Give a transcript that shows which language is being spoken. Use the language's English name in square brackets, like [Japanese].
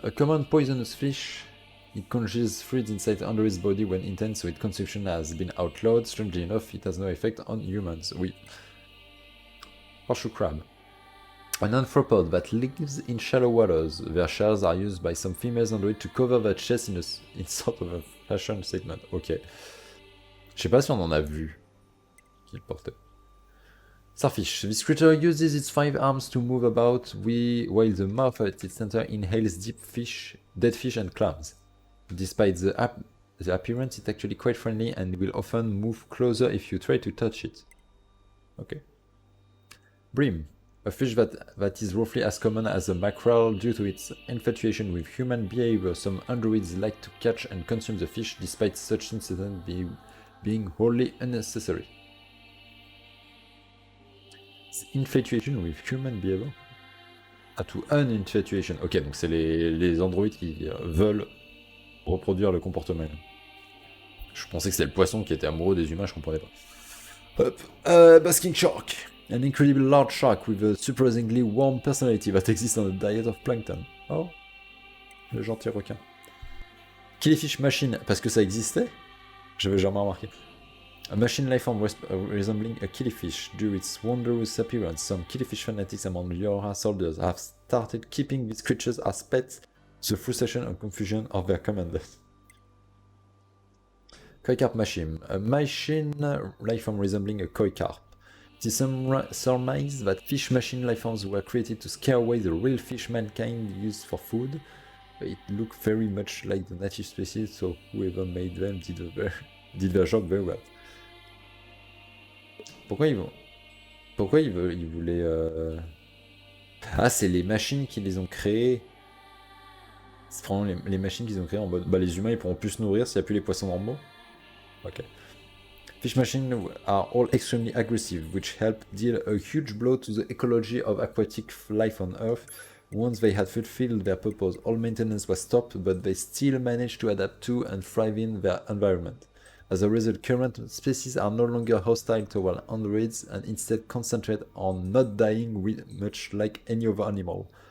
[English] A common poisonous fish. It congeals fluids inside under its body when intense, so its consumption has been outlawed. Strangely enough, it has no effect on humans. Oui. Horseshoe crab. An arthropod that lives in shallow waters. Their shells are used by some females androids to cover their chest in sort of a fashion statement. [French] Ok. Je sais pas si on en a vu. Qui le portait. [English] Starfish. This creature uses its 5 arms to move about while the mouth at its center inhales dead fish and clams. Despite the appearance, it's actually quite friendly and will often move closer if you try to touch it. Okay. Bream. A fish that is roughly as common as a mackerel due to its infatuation with human behavior. Some androids like to catch and consume the fish despite such incidents being wholly unnecessary. Infatuation with human behavior. [French] Ah, to un infatuation. Ok, donc c'est les androïdes qui veulent reproduire le comportement. Je pensais que c'était le poisson qui était amoureux des humains, je comprenais pas. [English] Hop. Basking shark. An incredibly large shark with a surprisingly warm personality that exists on a diet of plankton. [French] Oh, le gentil requin. Killifish machine, parce que ça existait? J'avais jamais remarqué. [English] A machine life form resembling a killifish. Due to its wondrous appearance, some killifish fanatics among NieR soldiers have started keeping these creatures as pets, to the frustration and confusion of their commanders. Koi carp machine. A machine life form resembling a koi carp. It is surmised that fish machine life forms were created to scare away the real fish mankind used for food. It looked very much like the native species, so whoever made them did their job very well. [French] Pourquoi ils voulaient... Ah, c'est les machines qui les ont créées. C'est vraiment les machines qu'ils ont créées en mode... Bah, les humains, ils pourront plus se nourrir s'il n'y a plus les poissons normaux. Ok. [English] Fish machines are all extremely aggressive, which help deal a huge blow to the ecology of aquatic life on Earth. Once they had fulfilled their purpose, all maintenance was stopped, but they still managed to adapt to and thrive in their environment. As a result, current species are no longer hostile toward androids and instead concentrate on not dying, much like any other animal.